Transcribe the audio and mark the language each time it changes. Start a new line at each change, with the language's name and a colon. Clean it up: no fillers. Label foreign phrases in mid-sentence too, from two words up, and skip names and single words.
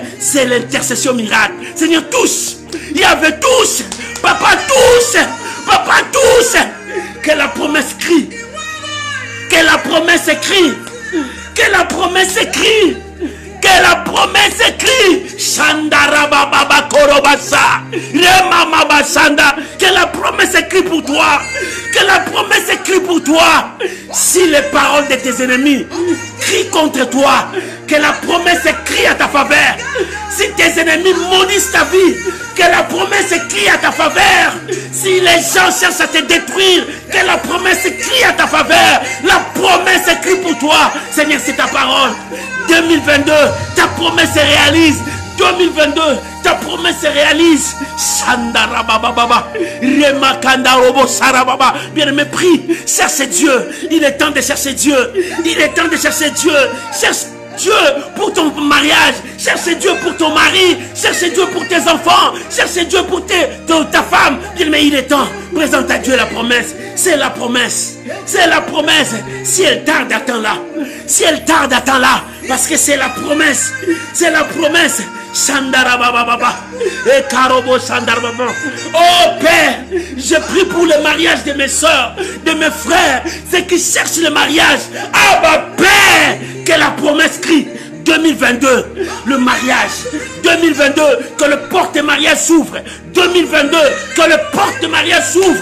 French: C'est l'intercession miracle. Seigneur, touche. Il y avait touche. Papa, touche. Papa, touche. Que la promesse crie. Que la promesse écrit. Que la promesse écrit. Que la promesse écrit. Shandara baba korobasa. Remama basanda. Que la promesse écrit pour toi. Que la promesse écrit pour toi. Si les paroles de tes ennemis crient contre toi, que la promesse écrit à ta faveur. Si tes ennemis maudissent ta vie, que la promesse écrit à ta faveur. Si les gens cherchent à te détruire, que la promesse écrit à ta faveur. La promesse écrit pour toi. Seigneur, c'est ta parole. 2022, ta promesse se réalise. 2022, ta promesse se réalise. Shandara baba baba. Remakanda robo sarababa. Bien-aimé, prie. Cherche Dieu. Il est temps de chercher Dieu. Il est temps de chercher Dieu. Cherche Dieu pour ton mariage. Cherche Dieu pour ton mari. Cherche Dieu pour tes enfants. Cherche Dieu pour ta femme. Bien-aimé, il est temps. Présente à Dieu la promesse. C'est la promesse. C'est la promesse. Si elle tarde, attends-la. Si elle tarde, attends-la. Parce que c'est la promesse. C'est la promesse. Shandara baba baba. Et karobo shandara baba. Oh Père, je prie pour le mariage de mes soeurs, de mes frères, ceux qui cherchent le mariage. Ah bah Père, que la promesse crie. 2022, le mariage. 2022, que le porte-mariage s'ouvre. 2022, que le porte-mariage s'ouvre.